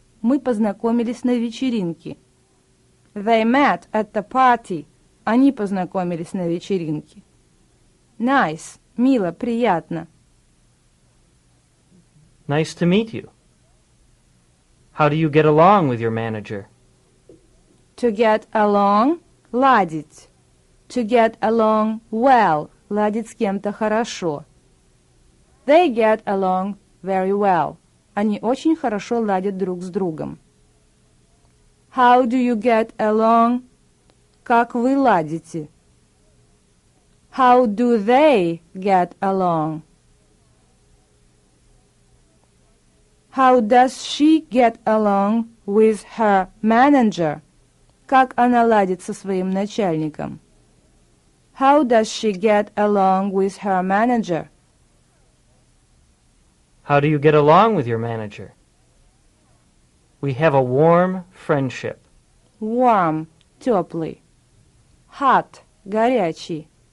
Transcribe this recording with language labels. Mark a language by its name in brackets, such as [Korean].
[Russian] Мы познакомились на вечеринке. [English] They met at the party. [Russian] Они познакомились на вечеринке. Nice – мило, приятно. [English] Nice to meet you. How do you get along with your manager? To get along – ладить. To get along well – [Russian] ладить с кем-то хорошо. [English] They get along very well. [Russian] Они очень хорошо ладят друг с другом. [English] How do you get along? [Russian] Как вы ладите? [English] How do they get along? How does she get along with her manager? [Russian] Как она ладит со своим начальником? [English] How does she get along with her manager? How do you get along with your manager? We have a warm friendship. Warm – теплый. Hot – горячий.